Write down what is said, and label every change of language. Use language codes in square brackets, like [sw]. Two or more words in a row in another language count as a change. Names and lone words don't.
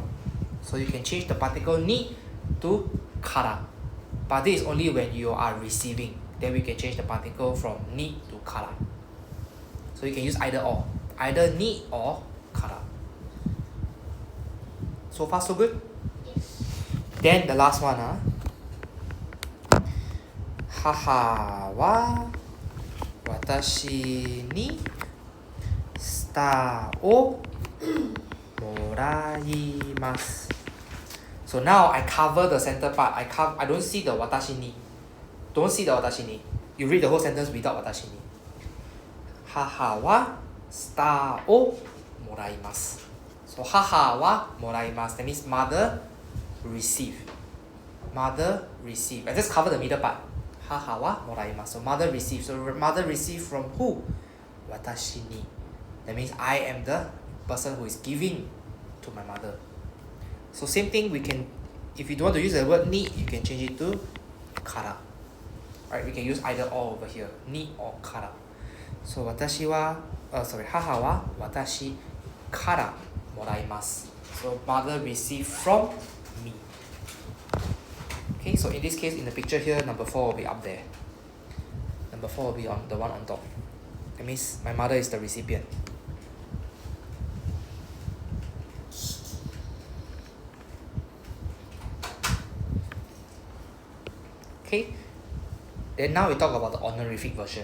[en] So you can change the particle ni to kara. But this is only when you are receiving. Then we can change the particle from ni to kara. So you can use either or. Either ni or kara. So far so good? Yes. Then the last one. [ja] 母は私にスターをもらいます. [en] So now I cover the center part. I don't see the [ja] 私に. [en] Don't see the [ja] 私に. [en] You read the whole sentence without [ja] 私に. 母はスターをもらいます. So 母はもらいます. [en] That means mother receive. Mother receive. I just cover the middle part. [ja] 母はもらいます. [en] So mother receive. So mother receive from who? [ja] 私に. [en] That means I am the person who is giving to my mother. So same thing, we can, if you don't want to use the word ni, you can change it to kara. Right? We can use either or over here. Ni or kara. [ja] So 私は、母は私からもらいます. [en] So mother receive from me. Okay, so in this case, in the picture here, number 4 will be up there. Number 4 will be on the one on top. That means my mother is the recipient. Okay, then now we talk about the honorific version.